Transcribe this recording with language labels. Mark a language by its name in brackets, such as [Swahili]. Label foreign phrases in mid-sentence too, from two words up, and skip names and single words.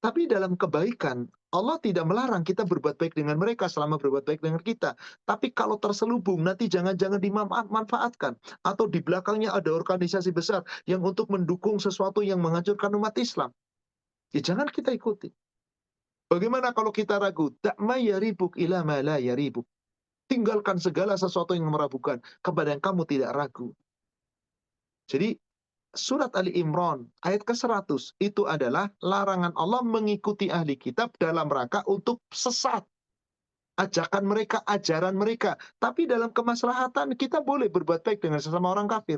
[Indonesian] Tapi dalam kebaikan, Allah tidak melarang kita berbuat baik dengan mereka selama berbuat baik dengan kita. Tapi kalau terselubung, nanti jangan-jangan dimanfaatkan. Atau di belakangnya ada organisasi besar yang untuk mendukung sesuatu yang menghancurkan umat Islam. Ya jangan kita ikuti. Bagaimana kalau kita ragu? [Arabic] Da'ma yaribuk ila ma la yaribuk. [Indonesian] Tinggalkan segala sesuatu yang meragukan kepada yang kamu tidak ragu. Jadi, Surat Ali Imran ayat ke-100 itu adalah larangan Allah mengikuti ahli kitab dalam rangka untuk sesat. Ajakan mereka, ajaran mereka. Tapi dalam kemaslahatan kita boleh berbuat baik dengan sesama orang kafir.